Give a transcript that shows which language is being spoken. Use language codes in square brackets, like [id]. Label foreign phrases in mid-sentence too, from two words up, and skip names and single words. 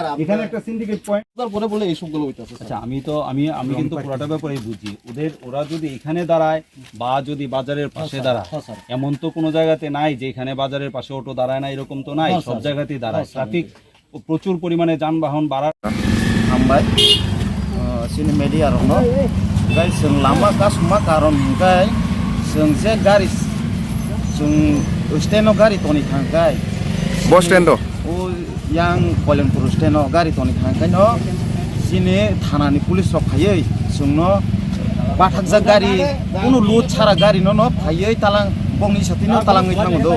[bn] এখানে একটা [en] syndicate point [bn] পরে বলে এই সবগুলো হইতাছে। আচ্ছা, আমি কিন্তু পুরোটা ব্যাপারেই বুঝি। ওরা যদি এখানে দাঁড়ায় বা যদি বাজারের পাশে দাঁড়ায়, এমন তো কোনো জায়গাতে নাই যে এখানে বাজারের পাশে অটো দাঁড়ায় না, এরকম তো নাই। সব জায়গাতেই দাঁড়ায়। ট্রাফিক প্রচুর পরিমাণে যানবাহন বাড়ার [trp] हामबाय सिनि मेडिया रंनो गाय जों लामा कासमा कारन गाय जों जे गारि जों स्टेनो गारि तनि थांगाय [en] bus stand [trp] ओ यां कल्याणपुर स्टेनो गारि तनि थांगाय न सिनि थानानि पुलिस रक फायै जोंनो बाथाकजा गारि कुनु लुट छारा गारि न फायै तालां बंनि साथिनो तालाङै थाङो दो